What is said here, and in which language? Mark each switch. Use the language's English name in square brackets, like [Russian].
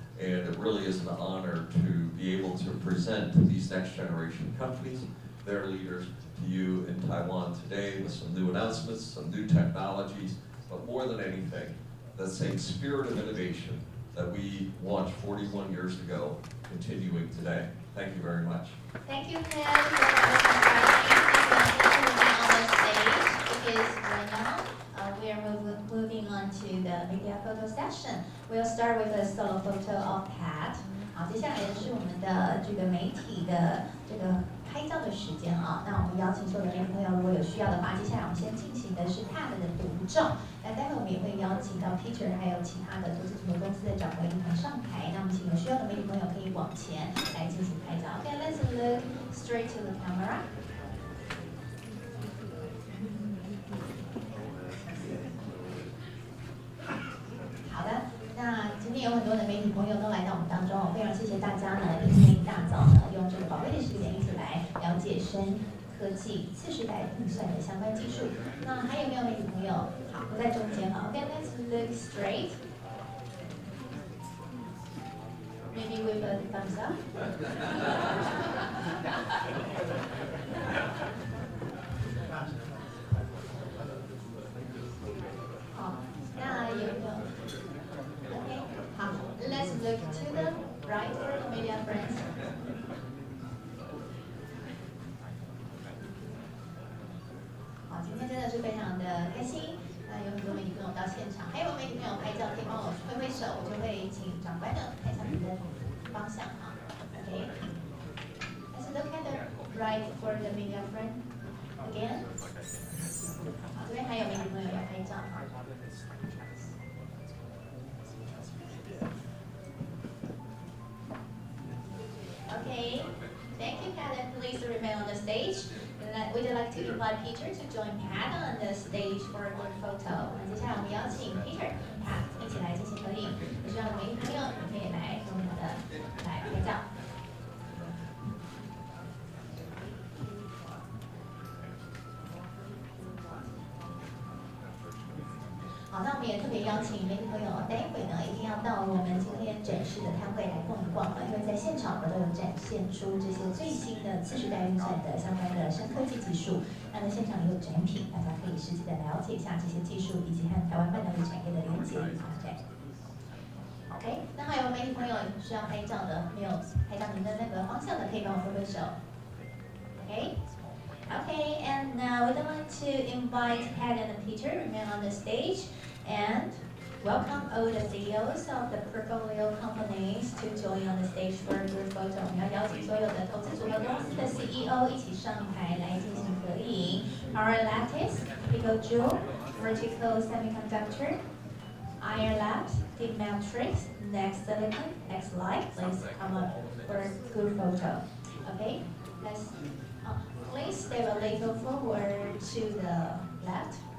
[English] And it really is an honor to be able to present these next generation companies, their leaders, to you in Taiwan today with some new announcements, some new technologies, but more than anything, that same spirit of innovation that we launched 41 years ago, continuing today. Thank you very much. Thank you, Ken, on the stage, because right now we are moving on to the media photo session. We'll start with a solo photo of Pat. [Chinese] 好，接下来的是我们的这个媒体的这个拍照的时间啊。那我们邀请所有的媒体朋友，如果有需要的话，接下来我们先进行的是 Pat 的独照。那待会我们也会邀请到 Peter 还有其他的投资组合公司的掌柜一同上台。那我们请有需要的媒体朋友可以往前来进行拍照。 [English] Okay, let's look straight to the camera. [Chinese] 好的，那今天有很多的媒体朋友都来到我们当中，非常谢谢大家呢，今天一大早呢，用这个宝贵的时间一起来了解深科技次世代运算的相关技术。那还有没有媒体朋友？好，不在中间哈。 [English] Okay, let's look straight. Maybe with a thumbs up. [Chinese] 好，那有没有？ [English] Okay, [Chinese] 好 [English] ，Let's look to the right for the media friends. [Chinese] 好，今天真的是非常的开心。那有很多媒体朋友到现场，还有媒体朋友拍照，可以帮我挥挥手，我就会请长官的看向你的方向啊。 [English] Okay, let's look at the right for the media friend again. [Chinese] 好，这边还有媒体朋友要拍照。 [English] Okay, thank you, Pat, and please remain on the stage. We'd like to invite Peter to join Pat on the stage for a group photo. [Chinese] 那接下来我们邀请 Peter、Pat 一起来进行合影。有需要的媒体朋友，你可以来跟我们的来拍照。好，那我们也特别邀请媒体朋友，待会呢一定要到我们今天展示的摊位来逛一逛了，因为在现场我们都有展现出这些最新的次世代运算的相关的深科技技术。那在现场也有展品，大家可以实际的了解一下这些技术以及和台湾半导体产业的连结与发展。 OK， 那还有媒体朋友需要拍照的，没有拍到您的那个方向的，可以帮我挥挥手。 [English] OK。 Okay, and now we'd like to invite Pat and Peter to remain on the stage and welcome all the CEOs of the portfolio companies to join on the stage for a group photo. [Chinese] 我们要邀请所有的投资组合公司的 CEO 一起上台来进行合影。 [English] Our Lattice, Pico Jewel, Vertical Semiconductor, Iron Labs, Deep Matrix, Next Silicon, X Light. Please come up for a group photo. Okay, let's. Please step a little forward to the left.